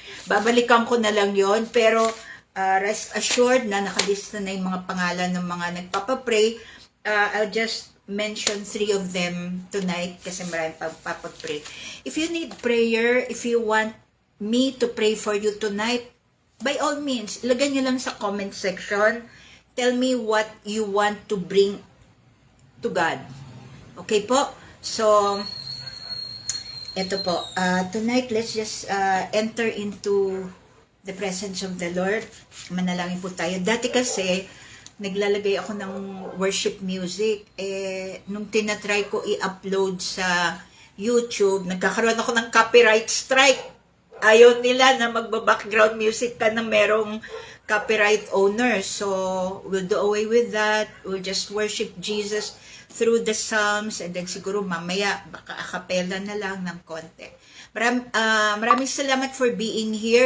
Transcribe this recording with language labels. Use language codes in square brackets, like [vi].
[tl] Babalikan ko na lang yon, pero [en] rest assured [tl] na nakalista na yung mga pangalan ng mga nagpapapray. [en] I'll just mention 3 of them tonight [tl] kasi marami pagpapapray. [en] If you need prayer, if you want me to pray for you tonight, by all means, [tl] ilagay nyo lang sa comment section. [en] Tell me what you want to bring to God. Okay po? So, [tl] eto po. [en] Tonight, let's just enter into the presence of the Lord. [tl] Manalangin po tayo. Dati kasi, naglalagay ako ng worship music. Nung tinatry ko i-upload sa YouTube, nagkakaroon ako ng copyright strike. Ayaw nila na magba-background music ka na merong copyright owner. [en] So, we'll do away with that. We'll just worship Jesus through the Psalms, and then [tl] siguro mamaya, baka a cappella na lang ng konti. Maraming salamat [en] for being here.